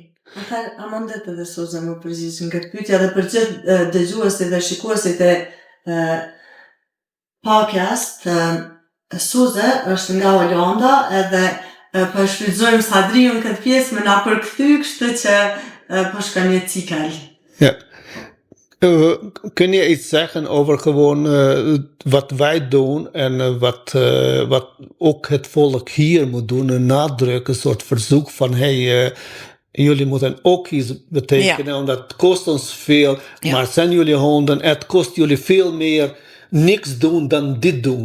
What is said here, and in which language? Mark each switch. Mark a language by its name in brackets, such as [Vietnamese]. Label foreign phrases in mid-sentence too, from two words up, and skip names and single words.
[Albanian] Atëherë, a mundet edhe Suza më përgjigj në këtë pyetje edhe për gjithë dëgjuesit dhe shikuesit e podcast, Suza është nga Olanda edhe po shfrytëzojmë Sadriun këtë pjesë me na përkthy, kështu që po shkon një cikël. [Dutch] Ja. Kun je iets zeggen over gewoon wat wij doen en wat ook het volk hier moet doen, een nadruk, een soort verzoek van jullie moeten ook iets betekenen, omdat het kost ons veel, maar zijn jullie honden, het kost jullie veel meer niks doen dan dit doen.